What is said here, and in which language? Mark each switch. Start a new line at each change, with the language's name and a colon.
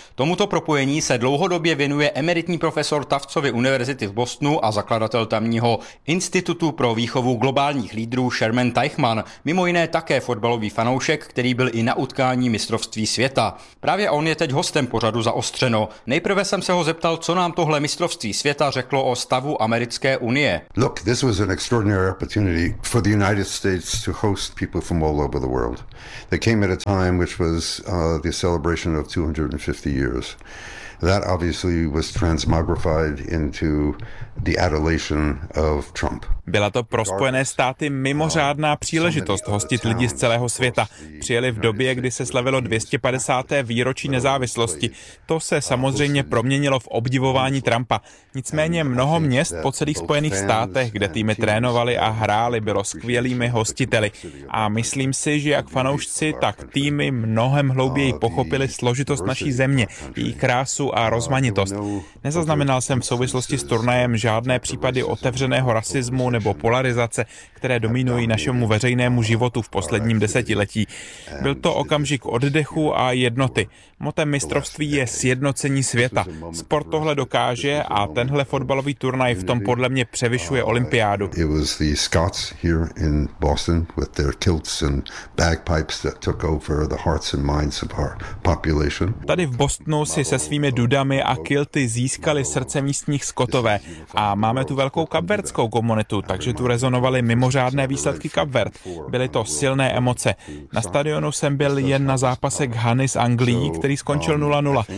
Czech: Tomuto propojení se dlouhodobě věnuje emeritní profesor Tufcovy univerzity v Bostonu a zakladatel tamního Institutu pro výchovu globálních lídrů Sherman Teichmann, mimo jiné také fotbalový fanoušek, který byl i na utkání mistrovství světa. Právě on je teď hostem pořadu Zaostřeno. Nejprve jsem se ho zeptal, co nám tohle mistrovství světa řeklo o stavu americké unie.
English: Look, this was an extraordinary opportunity for the United States to host people from all over the world. They came at a time which was the celebration of 250 years. That obviously was transmogrified into the adulation of Trump.
Czech: Byla to pro Spojené státy mimořádná příležitost hostit lidi z celého světa. Přijeli v době, kdy se slavilo 250. výročí nezávislosti. To se samozřejmě proměnilo v obdivování Trumpa. Nicméně mnoho měst po celých Spojených státech, kde týmy trénovali a hráli, bylo skvělými hostiteli. A myslím si, že jak fanoušci, tak týmy mnohem hlouběji pochopili složitost naší země, její krásu a rozmanitost. Nezaznamenal jsem v souvislosti s turnajem žádné případy otevřeného rasismu nebo polarizace, které dominují našemu veřejnému životu v posledním desetiletí. Byl to okamžik oddechu a jednoty. Motem mistrovství je sjednocení světa. Sport tohle dokáže a tenhle fotbalový turnaj v tom podle mě převyšuje olympiádu.
English: It was the Scots here in Boston with their kilts and bagpipes that took over the hearts and minds of our population.
Czech: Tady v Bostonu si se svými dudami a kilty získali srdce místních Skotové a máme tu velkou kapverdskou komunitu. Takže tu rezonovaly mimořádné výsledky Kapverd. Byly to silné emoce. Na stadionu jsem byl jen na zápase Ghany z Anglií, který skončil 0-0.